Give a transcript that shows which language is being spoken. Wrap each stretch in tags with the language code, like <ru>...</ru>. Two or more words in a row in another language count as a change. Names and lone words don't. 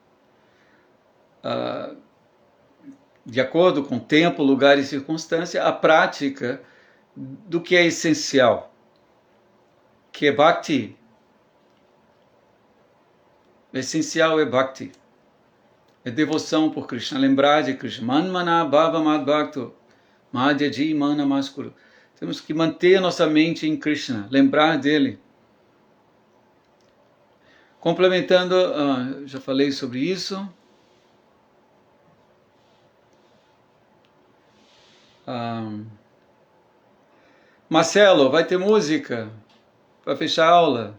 <pt>De acordo com tempo, lugar e circunstância, a prática do que é essencial, que é Bhakti. O essencial é Bhakti. É devoção por Krishna, lembrar de Krishna.</pt> <sa>मन्मना भव मद् भक्तो, मध्याजि मन मस्कुरु.</sa> <pt>Temos que manter nossa mente em Krishna, lembrar dele. Complementando, já falei sobre isso. Marcelo, vai ter música para fechar a aula?</pt>